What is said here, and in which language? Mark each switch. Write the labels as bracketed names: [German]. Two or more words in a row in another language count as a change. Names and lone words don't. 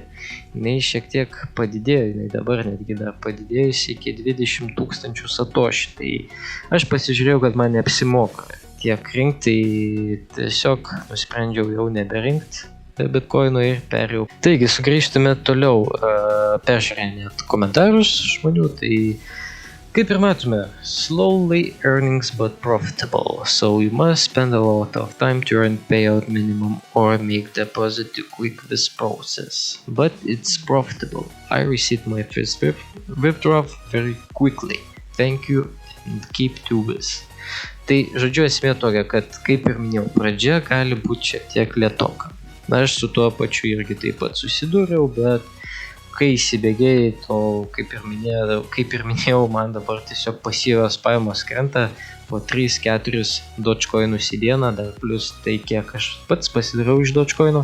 [Lithuanian] Jinai šiek tiek padidėjo, jinai dabar netgi dar padidėjusi iki 20 000 satoshi. Tai aš pasižiūrėjau, kad man neapsimoka tiek rinkti, tiesiog nusprendžiau jau neberinkti Bitcoin'o ir perėjau. Taigi, sugrįžtume toliau, peržiūrėjant komentarus žmonių, tai kaip ir matome, [English] slowly earnings but profitable, so you must spend a lot of time to earn payout minimum or make deposit to quick this process. But it's profitable. I received my first withdrawal very quickly. Thank you and keep to this. [Lithuanian] Tai žodžiu esmė tokia, kad kaip ir minėjau, pradžia gali būti šiek tiek lėtoka. Aš su tuo pačiu irgi taip pat susidūriau, bet kai įsibėgėjai, to kaip ir minėjau, man dabar tiesiog pasyvios pajamos krenta po 3-4 Dogecoin'us į dieną, dar plus tai kiek aš pats pasidariau iš Dogecoin'o.